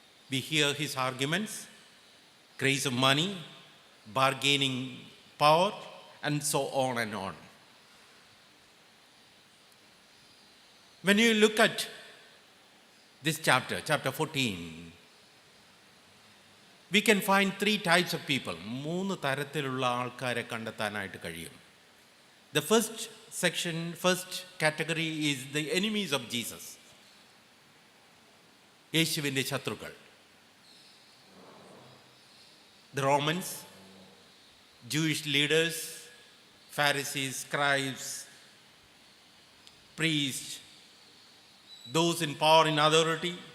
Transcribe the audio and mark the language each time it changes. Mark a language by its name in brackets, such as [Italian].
[English] We hear his arguments, grace of money, bargaining power, and so on and on. When you look at this chapter, chapter 14, we can find three types of people. [Malayalam] മൂന്ന് തരത്തിലുള്ള ആൾക്കാരെ കണ്ടെത്താനായിട്ട് കഴിയും. [English] The first section, first category is the enemies of Jesus. [Malayalam] യേശുവിൻ്റെ ശത്രുക്കൾ. [English] The Romans, Jewish leaders, Pharisees, scribes, priests, those in power and authority.